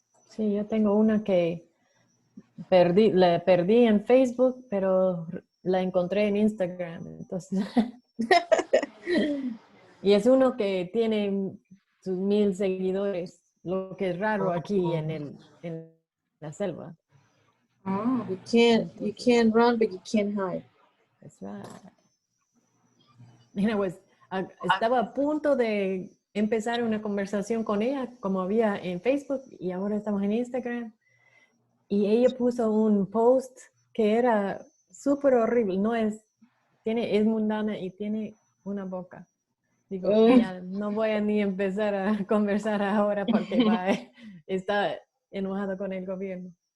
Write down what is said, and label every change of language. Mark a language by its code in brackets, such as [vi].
[es] Sí, yo tengo una que la perdí en Facebook, pero la encontré en Instagram. Entonces, y es uno que tiene sus 1000 seguidores, lo que es raro aquí en la selva. Oh. [en] You can't run, but you can't hide. That's right. [es] Anyways, estaba a punto de empezar una conversación con ella, como había en Facebook, y ahora estamos en Instagram. Y ella puso un post que era súper horrible. Es mundana y tiene una boca. Digo, ya no voy a ni empezar a conversar ahora porque está enojado con el gobierno.